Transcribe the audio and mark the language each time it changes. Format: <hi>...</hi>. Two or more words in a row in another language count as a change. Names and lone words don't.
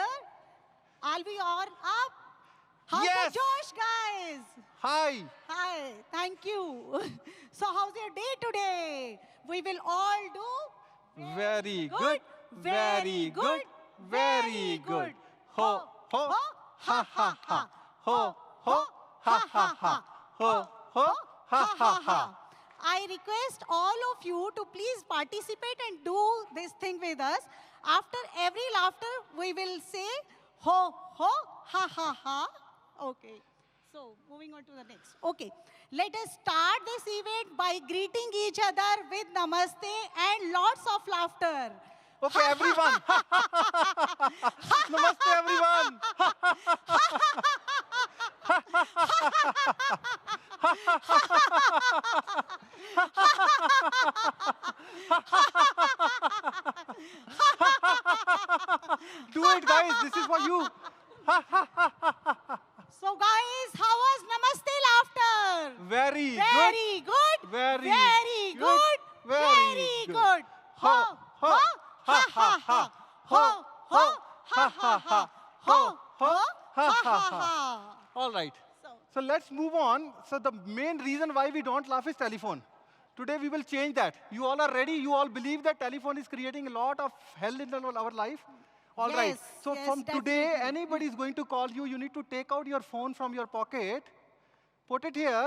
<en>Are we all up? How's Yes. the Josh, guys? Hi. Hi, thank you. So how's your day today? We will all do Very good. Very good. Very good. Ho, ho, ha, ha, ha. Ho, ho, ha, ha, ha. Ho, ho, ha, ha, ha. I request all of you to please participate and do this thing with us. After every laughter, we will say ho, ho, ha, ha, ha. Okay. So, moving on to the next. Okay. Let us start this event by greeting each other with namaste and lots of laughter. Okay, everyone. Namaste, everyone. Do it, guys. This is for you. So, guys, how was namaste laughter? Very good. Very good. Very Very good. good. Very Very good. good. Ho, ho, ha, ha, ha. Ho, ho, ha, ha, ha. Ho, ho, ha, ha, ha. All right. So, So let's move on. So the main reason why we don't laugh is telephone. Today we will change that. You all are ready? You all believe that telephone is creating a lot of hell in our life? All right. Yes, So yes, from today, definitely. anybody is going to call you. You need to take out your phone from your pocket, put it here.</en>